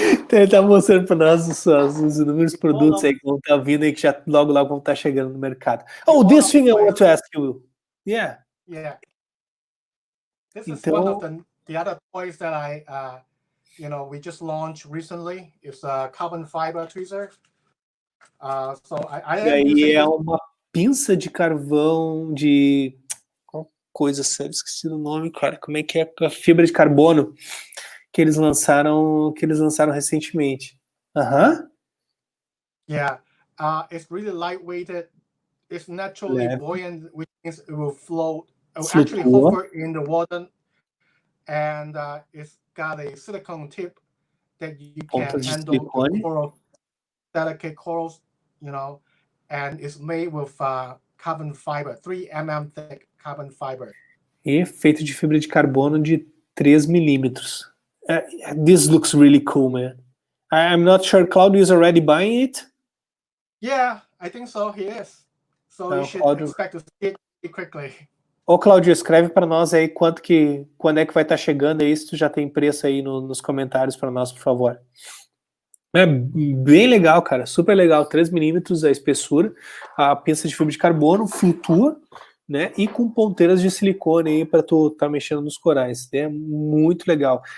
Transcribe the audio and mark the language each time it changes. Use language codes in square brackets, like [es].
[pt] Ele tá mostrando para nós os inúmeros produtos aí que vão estar vindo e que já logo vão estar chegando no mercado. [en] Oh, this thing I want to ask you. Yeah. This is one of the other toys that we just launched recently. It's a carbon fiber tweezer. So I am using [pt] é uma pinça de carvão de coisa séria, esqueci o nome, cara. Como é que é a fibra de carbono que eles lançaram recentemente? [en] Yeah, it's really lightweighted. It's naturally buoyant, which means it will float. It will actually hover in the water, and it's got a silicone tip that you can handle coral, delicate corals, and it's made with carbon fiber, 3 mm thick carbon fiber. [pt] E feito de fibra de carbono de 3 milímetros. [en] This looks really cool, man. I'm not sure Claudio is already buying it. Yeah, I think so. He is. So you should expect to see it quickly. [pt] Ô, Claudio, escreve para nós aí quando é que vai estar chegando aí, se tu já tem preço aí nos comentários para nós, por favor. É bem legal, cara, super legal, 3 milímetros a espessura, a pinça de fibra de carbono flutua, né, e com ponteiras de silicone aí para tu tá mexendo nos corais, é muito legal.